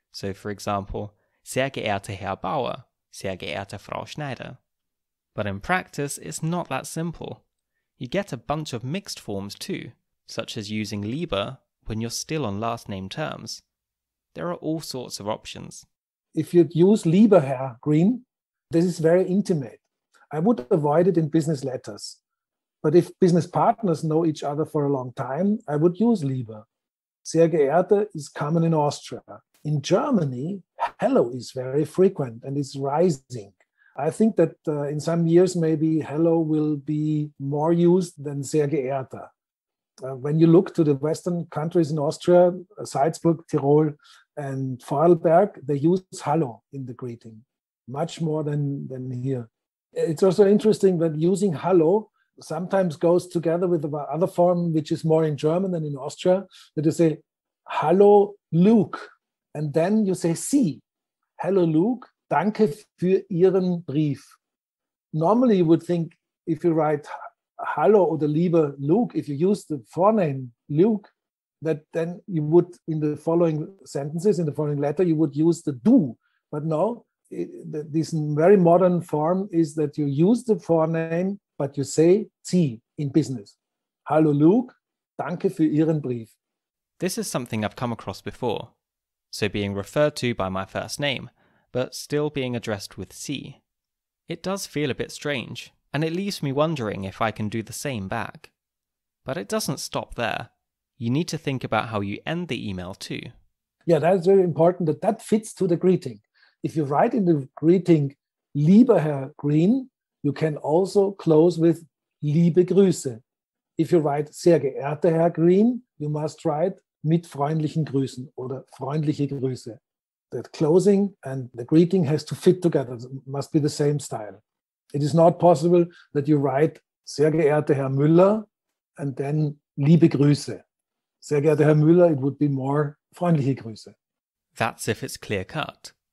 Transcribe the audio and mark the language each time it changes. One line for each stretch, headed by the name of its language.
English: So for example,
German: sehr geehrter Herr Bauer, sehr geehrte Frau Schneider.
English: But in practice, it's not that simple. You get a bunch of mixed forms too, such as using lieber when you're still on last name terms. There are all sorts of options. If you use lieber Herr Green, this is very intimate. I would avoid it in business letters. But if business partners know each other for a long time, I would use lieber. Sehr geehrte is common in Austria. In Germany, hello is very frequent and is rising. I think that in some years, maybe hello will be more used than sehr geehrter. When you look to the Western countries in Austria, Salzburg, Tyrol, and Vorarlberg, they use Hallo in the greeting, much more than here. It's also interesting that using Hallo sometimes goes together with the other form, which is more in German than in Austria, that you say, Hallo Luke, and then you say Sie.
German: Hello Luke, danke für Ihren Brief.
English: Normally you would think if you write
German: Hallo oder lieber Luke,
English: if you use the forename Luke, that then you would, in the following sentences, in the following letter, you would use the du. But no, this very modern form is that you use the forename, but you say Sie in business.
German: Hallo Luke, danke für Ihren Brief.
English: This is something I've come across before. So being referred to by my first name, but still being addressed with Sie. It does feel a bit strange, and it leaves me wondering if I can do the same back. But it doesn't stop there. You need to think about how you end the email too. Yeah, that's very important that fits to the greeting. If you write in the greeting,
German: lieber Herr Green,
English: you can also close with
German: liebe Grüße.
English: If you write
German: sehr geehrter Herr Green,
English: you must write
German: mit freundlichen Grüßen oder freundliche Grüße.
English: The closing and the greeting has to fit together. It must be the same style. It is not possible that you write
German: sehr geehrter Herr Müller
English: and then
German: liebe Grüße. Sehr geehrter Herr Müller,
English: it would be more
German: freundliche Grüße.
English: That's if it's clear cut.